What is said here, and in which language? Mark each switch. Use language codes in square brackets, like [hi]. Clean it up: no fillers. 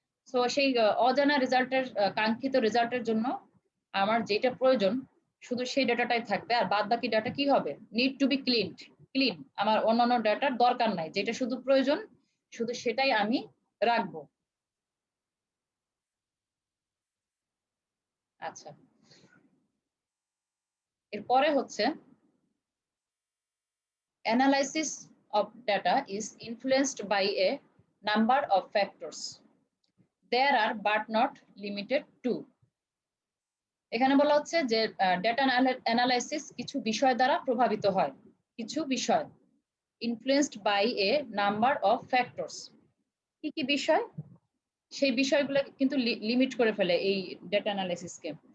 [bn] So সেই অজানা রেজাল্টের, কাঙ্ক্ষিত রেজাল্টের জন্য আমার যেটা প্রয়োজন শুধু সেই ডাটাটাই থাকবে, আর বাদ বাকি ডাটা কি হবে? [en] Need to be clean. [bn] আমার অন্যান্য ডাটার দরকার নাই, যেটা শুধু প্রয়োজন শুধু সেটাই আমি রাখবো। আচ্ছা, এরপরে হচ্ছে [en] analysis of data is influenced by a number of factors. There are but not limited to. [bn] এখানে বলা হচ্ছে যে ডেটা অ্যানালাইসিস কিছু বিষয় দ্বারা প্রভাবিত হয়, কিছু বিষয়, [en] Influenced by a number of factors. [bn] কি কি বিষয়? সেই বিষয়গুলো কিন্তু লিমিট করে ফেলে এই ডেটা অ্যানালাইসিসকে।